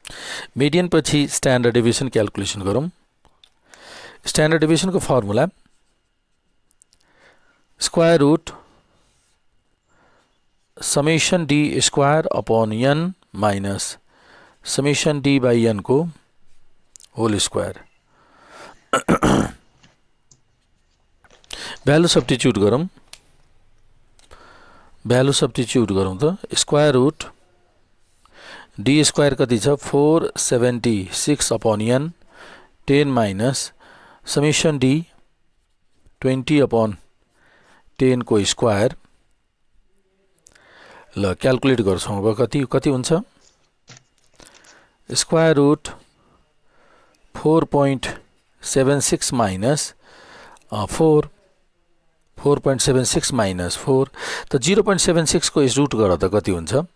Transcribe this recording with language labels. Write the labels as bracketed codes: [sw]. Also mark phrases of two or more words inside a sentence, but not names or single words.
[ne] मिडियन पछि [en] standard deviation calculation [ne] गरौँ। [en] standard deviation's formula square root summation d square upon n minus summation d by n [ne] को [en] whole square. value substitute [ne] गरौँ। [en] value substitute [ne] गरौँ त [en] square root d square [ne] कति छ 476 [en] upon n 10 minus summation d 20 upon 10 [ne] को स्क्वायर। ल क्याल्कुलेट गर्छौँ अब कति हुन्छ। [en] square root 4.76 minus 4.76 minus 4 [ne] त 0.76 को रुट गर त कति हुन्छ।